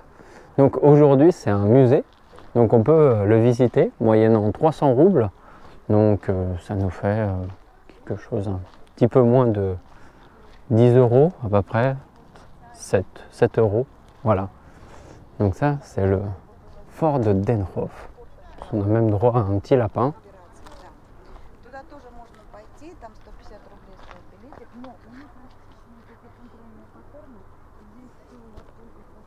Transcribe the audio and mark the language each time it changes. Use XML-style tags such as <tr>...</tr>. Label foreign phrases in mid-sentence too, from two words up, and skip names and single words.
<fr>Donc aujourd'hui, c'est un musée, donc on peut le visiter moyennant 300 roubles, donc ça nous fait quelque chose un petit peu moins de 10 euros à peu près, 7 euros, voilà. Donc ça, c'est le fort de Denhof. On a même droit à un petit lapin.</fr> <ru>Туда тоже можно пойти, там 150 рублей стоит билетик, но у них такие контрольные паттерны, здесь все находится</ru>